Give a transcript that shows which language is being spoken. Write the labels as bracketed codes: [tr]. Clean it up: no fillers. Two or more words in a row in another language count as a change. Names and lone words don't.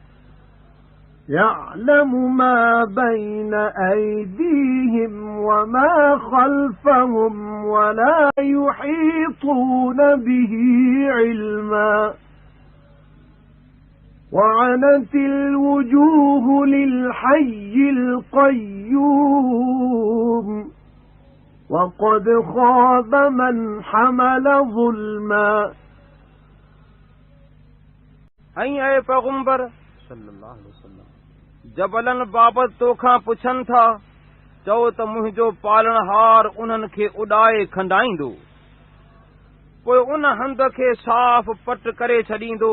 [ar] يعلم ما بين أيديهم وما خلفهم ولا يحيطون به علما وعنت الوجوه للحي القيوم وقد خاب من حمل ظلما [sd] ऐं पैगंबर [ar] صلى الله عليه وسلم [sd] जबलनि बाबति तोखां पुछनि था, चओ त मुंहिंजो पालणहार उन्हनि खे उॾाए खंडाईंदो, पोइ उन हंध खे साफ़ पट करे छॾींदो।